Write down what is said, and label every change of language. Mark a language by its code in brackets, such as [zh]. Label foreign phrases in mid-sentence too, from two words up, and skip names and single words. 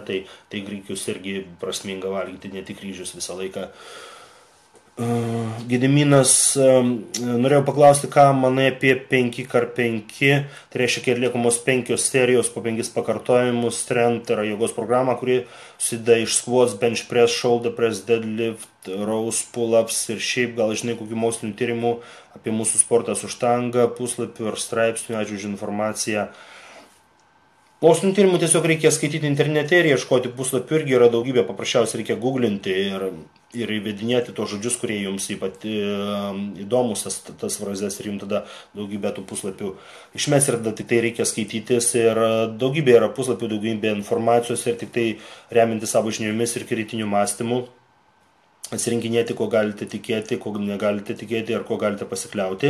[lt] Tai grikius irgi prasminga valgyti, ne tik ryžius visą laiką. Gediminas, norėjau paklausti, ką manai apie 5x5, tai reiškia, kai atliekamos 5 serijos po 5 pakartojimus, strength, tai yra jėgos programa, kuri susideda iš [en] squats, bench press, shoulder press, deadlift, rows, pull-ups [lt] ir šiaip gal žinai kokių mokslinių tyrimų apie mūsų sportą su štanga, puslapių ar straipsnių. Ačiū už informaciją. Mokslinių tyrimų tiesiog reikia skaityti internete ir ieškoti puslapių, irgi yra daugybė, paprasčiausiai reikia googlinti ir įvedinėti tos žodžius, kurie jums įdomus, tas frazes, ir jums tada daugybė tų puslapių išmes, ir tada tik tai reikia skaitytis, ir daugybė yra puslapių, daugybė informacijos, ir tik tai reminti savo žiniomis ir kritiniu mąstymu atsirinkinėti, ko galite tikėti, ko negalite tikėti ir ko galite pasikliauti.